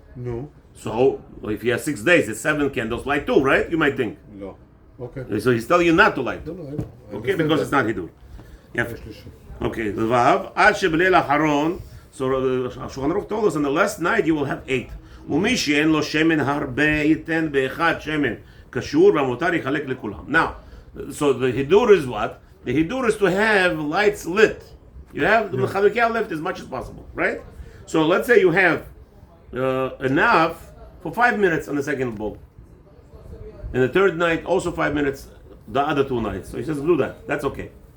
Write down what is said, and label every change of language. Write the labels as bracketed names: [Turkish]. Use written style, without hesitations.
[English] No. So if he has 6 days, it's 7 candles. Light 2, right? You might think. No. Okay. So he's telling you not to light 2. No, I know. I Okay, understand because that. it's not hidur. Yeah. [Hebrew] שלישי. [English] Okay, the Vav. [Hebrew] Ad shebeleil hacharon. [English] So Shulchan Aruch told us on the last night you will have 8. [Hebrew] ומי שאין לו שמן הרבה ייתן באחד שמן קשור והמותר יחלק לכולם. [English] Now, so the hidur is what? The hidur is to have lights lit. You have the Hanukkah lit as much as possible, right? So let's say you have enough for 5 minutes on the second bulb. And the third night, also 5 minutes, the other 2 nights. So he says, do that. That's okay.